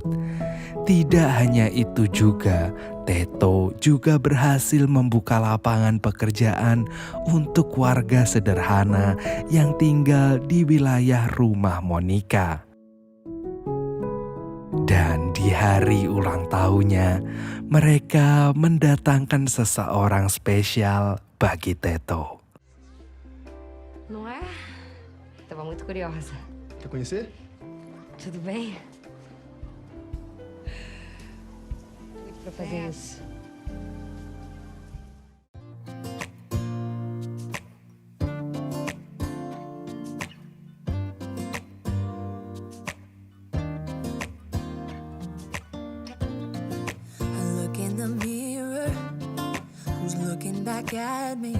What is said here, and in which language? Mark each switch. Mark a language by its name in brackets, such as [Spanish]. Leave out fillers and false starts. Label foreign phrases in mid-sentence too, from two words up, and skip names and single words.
[Indonesian] Tidak hanya itu juga, Teto juga berhasil membuka lapangan pekerjaan untuk warga sederhana yang tinggal di wilayah rumah Monica. Dan di hari ulang tahunnya, mereka mendatangkan seseorang spesial bagi Teto. [Portuguese] Não é? Tava muito curiosa. Quer conhecer? Tudo bem? Pra fazer isso. [English] I look in the mirror, who's looking back at me?